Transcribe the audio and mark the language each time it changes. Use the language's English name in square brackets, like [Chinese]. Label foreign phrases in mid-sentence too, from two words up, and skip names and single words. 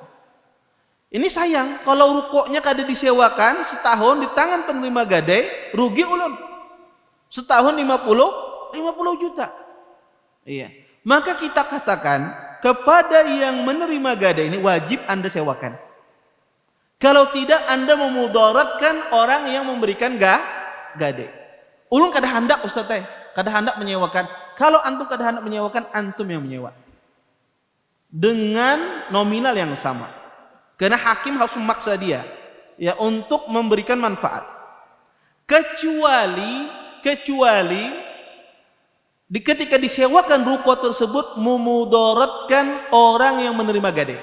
[Banjar] Ini sayang kalau rukonya kada disewakan setahun di tangan penerima gadai, rugi ulun. [Indonesian] Setahun 50 juta. Iya. Maka kita katakan kepada yang menerima gadai ini wajib Anda sewakan. Kalau tidak, Anda memudaratkan orang yang memberikan gadai. [Banjar] Ulun kada hendak Ustaz teh, kada hendak menyewakan. Kalau antum kada hendak menyewakan, [Indonesian] antum yang menyewa. Dengan nominal yang sama. Karena hakim harus memaksa dia ya untuk memberikan manfaat. Kecuali ketika disewakan ruko tersebut memudaratkan orang yang menerima gadai.